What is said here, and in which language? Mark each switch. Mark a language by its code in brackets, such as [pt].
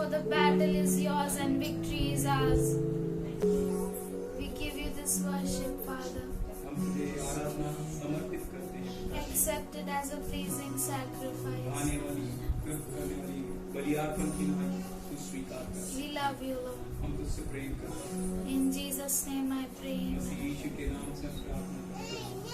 [en] battle is yours and victory is ours. We give you this worship, Father. [hi] हम तुझे आराधना समर्पित करते हैं। [en] Accept it as a pleasing sacrifice. [hi] आने वाली करने वाली बलि अर्पण की मांग तू स्वीकार कर। [en] We love you, Lord. [hi] हम तुझसे प्रेम करते हैं। [en] In Jesus' name I pray. [hi] मसीह यीशु के नाम से हम प्रार्थना करते हैं।